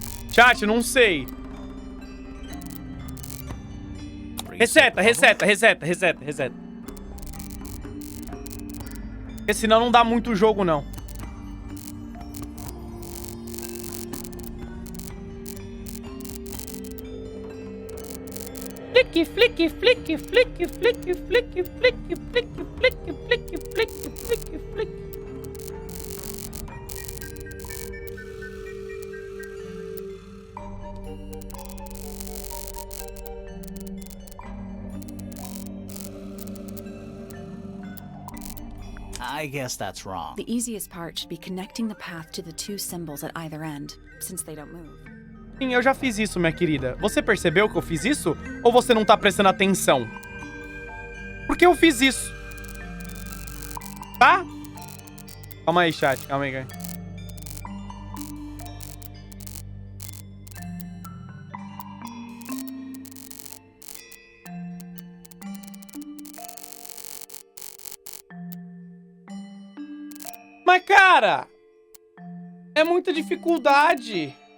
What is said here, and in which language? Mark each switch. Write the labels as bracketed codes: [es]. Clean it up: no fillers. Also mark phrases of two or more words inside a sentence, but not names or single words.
[pt] Chat, não sei. Reseta. Porque senão não dá muito jogo, não. Flick, flick, flick, flick, flick, flick, flick, flick, flick, flick, flick, flick, flick. [en] I guess that's wrong. The easiest part should be connecting the path to the two symbols at either end, since they don't move. [pt] Sim, eu já fiz isso, minha querida. Você percebeu que eu fiz isso? Ou você não tá prestando atenção? Porque eu fiz isso. Tá? Calma aí, chat. Calma aí, cara. Mas, cara, é muita dificuldade.